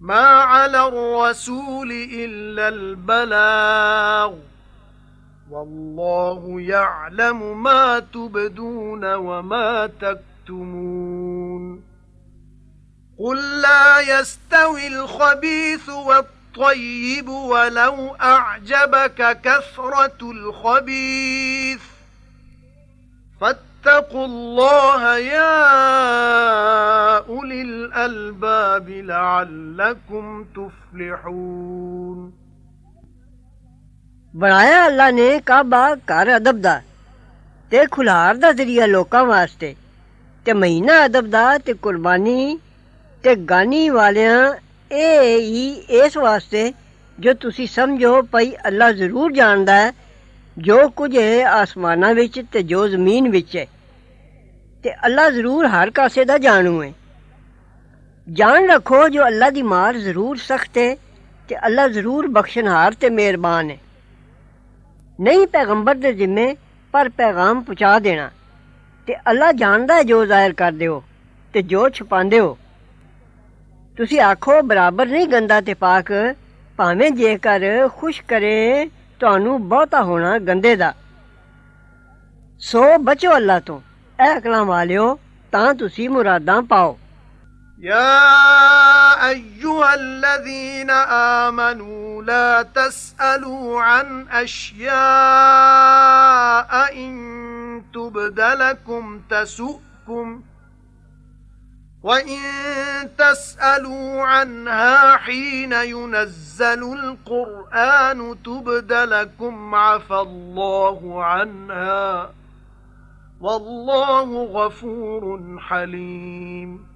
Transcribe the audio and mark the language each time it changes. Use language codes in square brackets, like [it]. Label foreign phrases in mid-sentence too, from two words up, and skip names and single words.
[ar] ما على الرسول إلا البلاغ والله يعلم ما تبدون وما تكتمون قل لا يستوي الخبيث والطيب ولو أعجبك كثرة الخبيث فاتقوا الله يا أولي الألباب لعلكم تفلحون [pa] ਬਣਾਇਆ ਅੱਲਾ ਨੇ ਕਾਬਾ ਘਰ ਅਦਬ ਦਾ ਤੇ ਖੁਲਾਰ ਦਾ ਜ਼ਰੀਆ ਲੋਕਾਂ ਵਾਸਤੇ ਤੇ ਮਹੀਨਾ ਅਦਬ ਦਾ ਤੇ ਕੁਰਬਾਨੀ ਤੇ ਗਾਨੀ ਵਾਲਿਆਂ ਇਹ ਹੀ ਇਸ ਵਾਸਤੇ ਜੋ ਤੁਸੀਂ ਸਮਝੋ ਭਈ ਅੱਲਾ ਜ਼ਰੂਰ ਜਾਣਦਾ ਹੈ ਜੋ ਕੁਝ ਹੈ ਆਸਮਾਨਾਂ ਵਿੱਚ ਤੇ ਜੋ ਜ਼ਮੀਨ ਵਿੱਚ ਹੈ ਤੇ ਅੱਲਾ ਜ਼ਰੂਰ ਹਰ ਕਾਸੇ ਦਾ ਜਾਣੂ ਹੈ ਜਾਣ ਰੱਖੋ ਜੋ ਅੱਲਾ ਦੀ ਮਾਰ ਜ਼ਰੂਰ ਸਖਤ ਹੈ ਤੇ ਅੱਲਾ ਜ਼ਰੂਰ ਬਖਸ਼ਣਹਾਰ ਤੇ ਮਿਹਰਬਾਨ ਹੈ ਨਹੀਂ ਪੈਗੰਬਰ ਦੇ ਜ਼ਿੰਮੇ ਪਰ ਪੈਗ਼ਾਮ ਪਹੁੰਚਾ ਦੇਣਾ ਤੇ ਅੱਲਾ ਜਾਣਦਾ ਹੈ ਜੋ ਜ਼ਾਹਿਰ ਕਰਦੇ ਹੋ ਤੇ ਜੋ ਛੁਪਾਂਦੇ ਹੋ ਤੁਸੀਂ ਆਖੋ ਬਰਾਬਰ ਨਹੀਂ ਗੰਦਾ ਤੇ ਪਾਕ ਭਾਵੇਂ ਜੇਕਰ ਖ਼ੁਸ਼ ਕਰੇ ਤੁਹਾਨੂੰ ਬਹੁਤਾ ਹੋਣਾ ਗੰਦੇ ਦਾ ਸੋ ਬਚੋ ਅੱਲਾ ਤੋਂ ਐ ਅਕਲਾਂ ਵਾਲਿਓ ਤਾਂ ਤੁਸੀਂ ਮੁਰਾਦਾਂ ਪਾਓ [ar] يا أيها الذين آمنوا لا تسألوا عن أشياء إن تبد لكم تسؤكم وإن تسألوا عنها حين ينزل القرآن تبد لكم عفى الله عنها والله غفور حليم